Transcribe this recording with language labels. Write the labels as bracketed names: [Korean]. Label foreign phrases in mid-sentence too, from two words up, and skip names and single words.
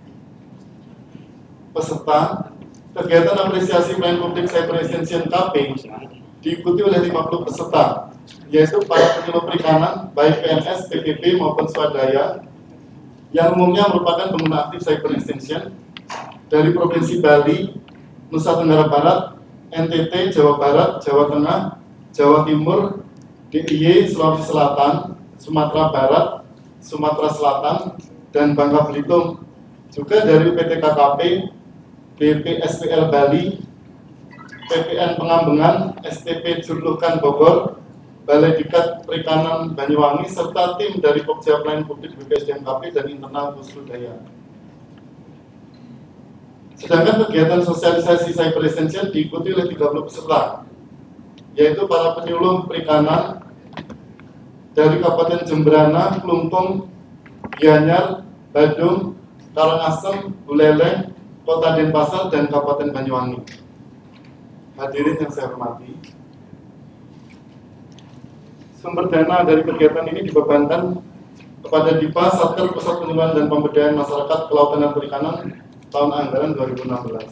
[Indonesian] Peserta kegiatan apresiasi pelayanan publik Cyber Extension KP diikuti oleh 50 peserta, yaitu para penyuluh perikanan, baik PNS, PPP maupun swadaya, yang umumnya merupakan pengguna aktif Cyber Extension dari Provinsi Bali, Nusa Tenggara Barat, NTT, Jawa Barat, Jawa Tengah, Jawa Timur, DIY, Sulawesi Selatan, Sumatera Barat, Sumatera Selatan, dan Bangka Belitung. Juga dari UPT KKP, BPSPL Bali, PPN Pengambengan, STP Jurlukan Bogor, Balai Dikat Perikanan Banyuwangi, serta tim dari Pokja Pelayanan Publik BPSDM KP dan internal Pusrudaya. Sedangkan kegiatan sosialisasi cyber essential diikuti oleh 30 peserta, yaitu para penyuluh perikanan dari Kabupaten Jemberana, Klungkung, Gianyar, Badung, Karangasem, Buleleng, Kota Denpasar, dan Kabupaten Banyuwangi. Hadirin yang saya hormati, sumber dana dari kegiatan ini dibebankan kepada DIPA Satker Pusat Penyuluhan dan Pemberdayaan Masyarakat Kelautan dan Perikanan tahun anggaran 2016.